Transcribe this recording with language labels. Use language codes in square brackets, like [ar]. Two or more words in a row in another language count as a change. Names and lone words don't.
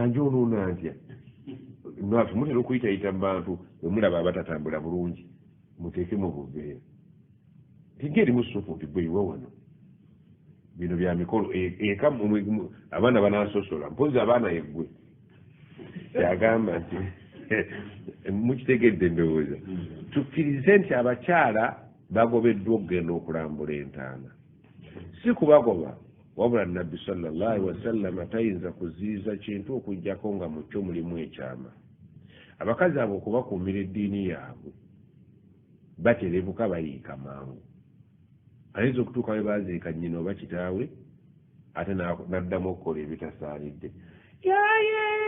[lg] njonoona ntya nafe mutera okuyitayita mu bantu bwemulaba abatatambula bulungi muteeke mu buveera tigerimu supu nti gweyiwa wano bino bya mikolo eka abaana banasosola mpozi abaana yeggwe yagamba nti mukitegedde ndowooza tukkirize nti abakyala bagobeddwa okugenda okulambula entaana si kubagoba wabula nabbi [ar] صلى الله عليه وسلم [lg] tayinza kuziyiza kintu okuggyako nga mu kyo mulimu ekyama abakazi abo okubakuumira eddiini yaabwe baterebuka bayiika mangu ayinza okutuuka we baziika nnyina oba kitaawe ate n'addamu okukola ebitasaanidde yaye